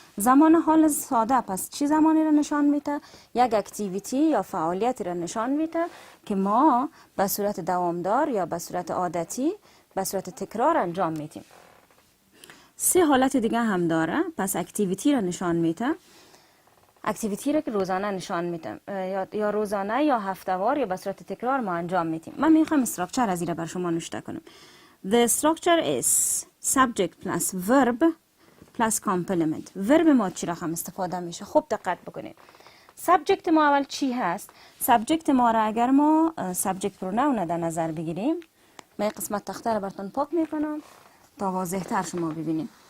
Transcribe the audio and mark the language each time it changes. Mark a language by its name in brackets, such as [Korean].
[Persian] زمان حال ساده پس چی زمانی را نشان میده؟ یک اکتیویتی یا فعالیتی را نشان میده که ما به صورت دوامدار یا به صورت عادتی، به صورت تکرار انجام میدیم. سه حالت دیگه هم داره. پس اکتیویتی را نشان میده، اکتیویتی را که روزانه نشان میده، یا روزانه یا هفتهوار یا به صورت تکرار ما انجام میدیم. من میخوام استراکچر از این را بر شما نوشته کنم. [English] The structure is subject plus verb plus complement. [Persian] ورب ما چی رقم استفاده میشه؟ خوب دقت بکنید. سابجکت ما اول چی هست؟ سابجکت ما را اگر ما سابجکت پروناون در نظر بگیریم، من قسمت تخته را براتون پاک میکنم تا واضح تر شما ببینید.